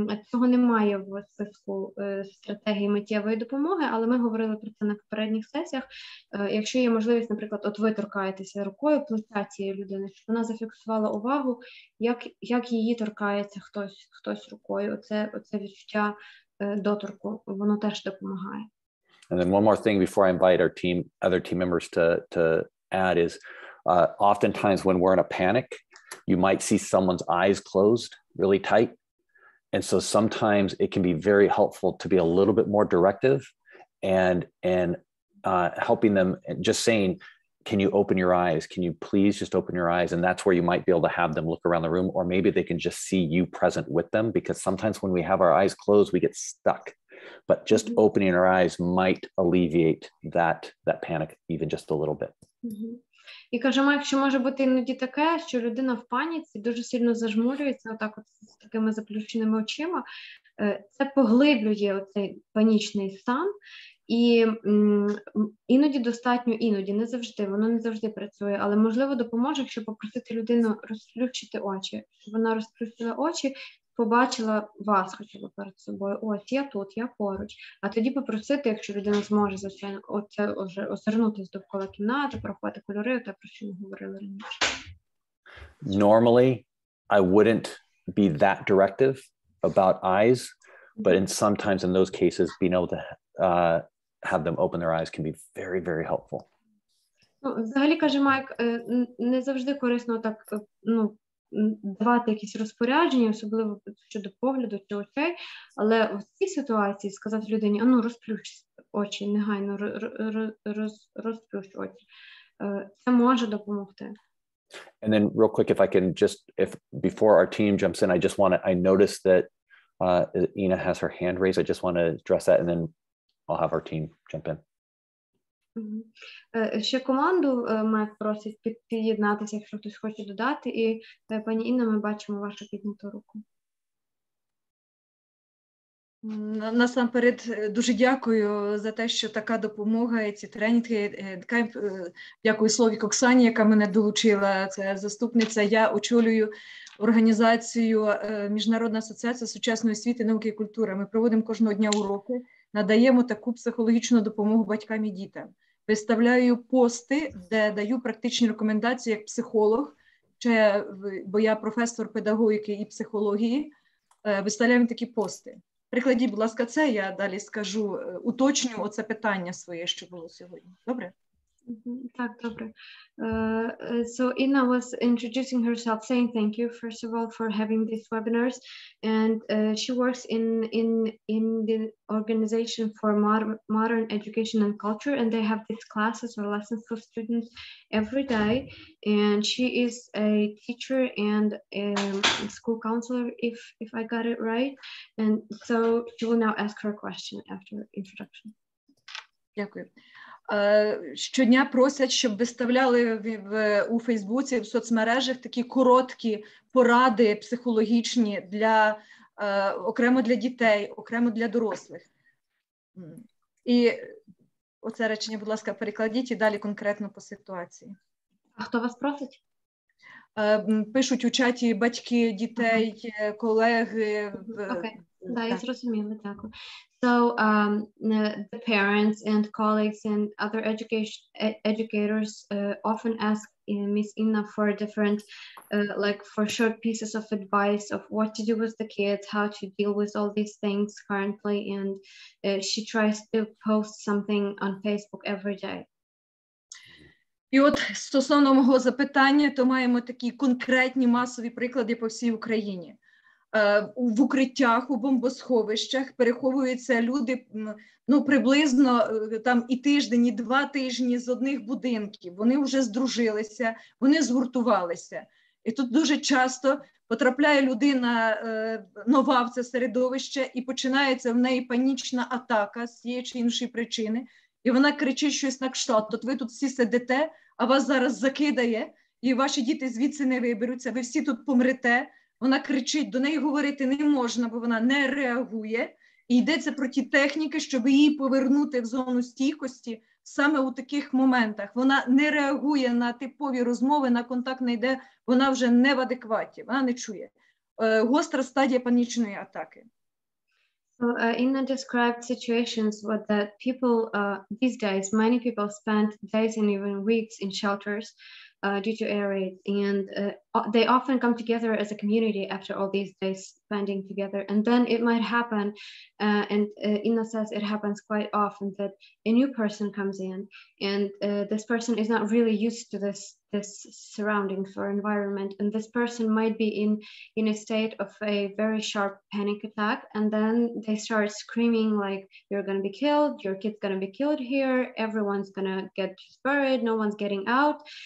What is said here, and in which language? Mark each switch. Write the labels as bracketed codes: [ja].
[uk] Цього немає в списку стратегії миттєвої допомоги, але ми говорили про це на попередніх сесіях. Якщо є можливість, наприклад, от ви торкаєтеся рукою плеча цієї людини, щоб вона зафіксувала увагу, як її торкається хтось рукою. Оце відчуття доторку, воно теж допомагає. [en] And then one more thing before I invite our other team members to add is oftentimes when we're in a panic, you might see someone's eyes closed really tight. And so sometimes it can be very helpful to be a little bit more directive and helping them, and just saying, can you open your eyes? Can you please just open your eyes? And that's where you might be able to have them look around the room, or maybe they can just see you present with them, because sometimes when we have our eyes closed, we get stuck. But just opening our eyes might alleviate that panic even just a little bit. [uk] І кажемо, якщо може бути іноді таке, що людина в паніці дуже сильно зажмурюється, отак от з такими заплющеними очима, це поглиблює оцей панічний стан, і іноді достатньо, не завжди, воно не завжди працює, але можливо допоможе, якщо попросити людину розплющити очі, щоб вона розплющила очі, побачила вас хоча б перед собою, ось я тут, я поруч, а тоді попросити, якщо людина зможе, звичайно, оце вже озирнутися довкола кімнати, порахувати кольори, те, про що ми говорили раніше. [en] Normally, I wouldn't be that directive about eyes, but sometimes in those cases, being able to have them open their eyes can be very, very helpful. [uk] Взагалі, каже Майк, не завжди корисно так, давати якісь розпорядження, особливо щодо погляду чи очей, але в цій ситуації сказати людині, розплющ очі, негайно розплющ очі. Це може допомогти. [en] And then real quick, if I can before our team jumps in, I noticed that Ina has her hand raised. I just want to address that, and then I'll have our team jump in. [uk] Ще команду Майк просить під'єднатися, якщо хтось хоче додати. І, пані Інна, ми бачимо вашу підняту руку. Насамперед, дуже дякую за те, що така допомога, і ці тренінги. Дякую Слові Оксані, яка мене долучила. Це заступниця. Я очолюю організацію Міжнародна асоціація сучасної освіти, науки і культури. Ми проводимо кожного дня уроки, надаємо таку психологічну допомогу батькам і дітям. виставляю пости, де даю практичні рекомендації як психолог, бо я професор педагогіки і психології, виставляємо такі пости. Прикладіть, будь ласка, це, я далі скажу, уточню оце питання своє, що було сьогодні. Добре? Так, добре. [en] So Inna was introducing herself, saying thank you, first of all, for having these webinars. And she works in the organization for modern education and culture, and they have these classes or lessons for students every day. And she is a teacher and a school counselor, if I got it right. And so she will now ask her question after introduction. [uk] Дякую. Щодня просять, щоб виставляли у Фейсбуці, в соцмережах такі короткі поради психологічні окремо для дітей, окремо для дорослих. І оце речення, будь ласка, перекладіть і далі конкретно по ситуації. А хто вас просить? Пишуть у чаті батьки, дітей, колеги. Окей, да, я зрозуміла, дякую. [en] So the parents and colleagues and other educators often ask Miss Inna for different, like for short pieces of advice of what to do with the kids, how to deal with all these things currently, and she tries to post something on Facebook every day. [uk] І от стосовно мого запитання, то маємо такі конкретні масові приклади по всій Україні. В укриттях, у бомбосховищах переховуються люди, ну, приблизно там і тиждень, і 2 тижні з одних будинків. Вони вже здружилися, вони згуртувалися. І тут дуже часто потрапляє людина нова в це середовище, і починається в неї панічна атака з цієї чи іншої причини. І вона кричить щось на кшталт: от ви тут всі сидите, а вас зараз закидає, і ваші діти звідси не виберуться, ви всі тут помрете. Вона кричить, до неї говорити не можна, бо вона не реагує. І йдеться про ті техніки, щоб її повернути в зону стійкості саме у таких моментах. Вона не реагує на типові розмови, на контакт не йде, вона вже не в адекваті, вона не чує. Гостра стадія панічної атаки. [en] So Inna described situations where that people these days, many people spend days and even weeks in shelters due to air raids, and they often come together as a community after all these days spending together. And then it might happen, and Inna says it happens quite often, that a new person comes in, and this person is not really used to this surroundings or environment, and this person might be in a state of a very sharp panic attack, and then they start screaming like, you're going to be killed, your kid's going to be killed here, everyone's going to get buried, no one's getting out.